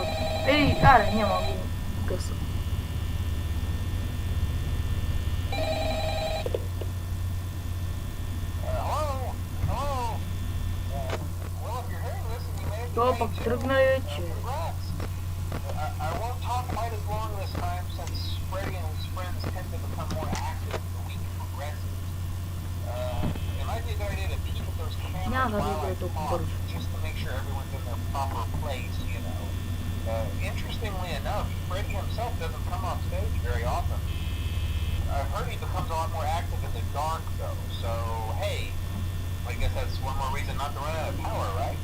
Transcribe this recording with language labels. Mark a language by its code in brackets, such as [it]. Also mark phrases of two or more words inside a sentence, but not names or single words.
[bg] Ей, аре, няма го къса. Това пък тръгна вече. Няма да бъде толкова бързо. [en] Interestingly enough, Freddy himself doesn't come on stage very often. I've heard he becomes a lot more active in the dark though, so hey, I guess that's one more reason not to run out of power, right?